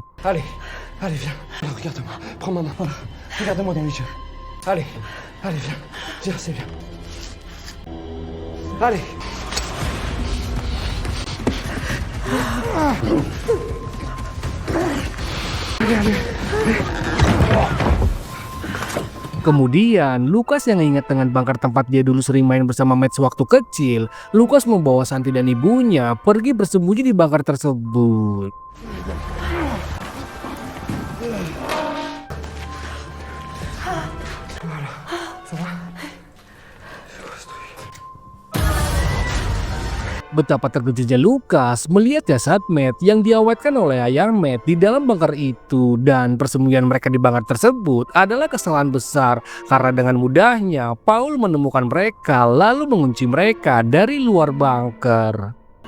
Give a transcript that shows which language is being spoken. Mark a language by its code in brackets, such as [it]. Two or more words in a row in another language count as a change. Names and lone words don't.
[fr] Allez, allez, viens. Alors, regarde-moi. Prends ma main. Voilà. Regarde-moi dans les yeux. Allez, allez, viens. Viens, c'est bien. Allez. Allez, allez. [id] Kemudian, Lukas yang ingat dengan bangker tempat dia dulu sering main bersama Matt sewaktu kecil, Lukas membawa Santi dan ibunya pergi bersembunyi di bangker tersebut. Betapa terkejutnya Lukas melihat jasad Matt yang diawetkan oleh ayah Matt di dalam bangker itu, dan persembunyian mereka di bangker tersebut adalah kesalahan besar karena dengan mudahnya Paul menemukan mereka lalu mengunci mereka dari luar bangker.